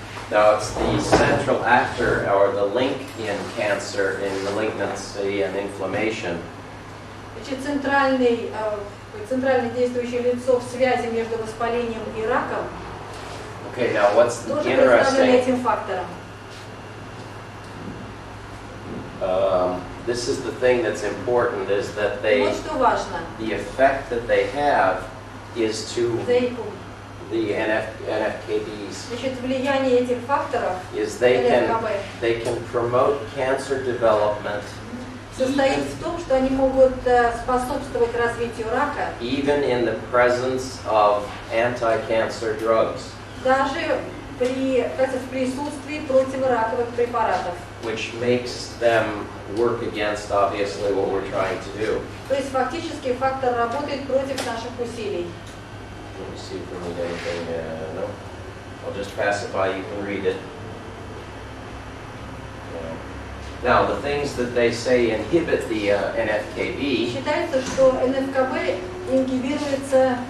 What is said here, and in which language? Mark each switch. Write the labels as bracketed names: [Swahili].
[English] Now it's the central actor or the link in cancer, in malignancy and inflammation. [Russian] Значит, центральное действующее лицо в связи между воспалением и раком [English] Okay, now what's [Russian] тоже представлено [English] interesting, [Russian] этим фактором. [English] this is the thing that's important, is that [Russian] И вот что важно. [English] the effect that they have is to the NFKBs, [Russian] Значит, влияние этих факторов [English] is they [Russian] НФКБ [English] can promote cancer development [Russian] состоит в том, что они могут способствовать развитию рака [English] even in the presence of anti-cancer drugs, [Russian] даже в присутствии противораковых препаратов. [English] which makes them work against, obviously, what we're trying to do. [Russian] То есть фактически фактор работает против наших усилий. [English] Let me see if we need anything. No. I'll just pass it by. You can read it. Now, the things that they say inhibit the NFKB, [Russian] Считается, что НФКБ ингибируется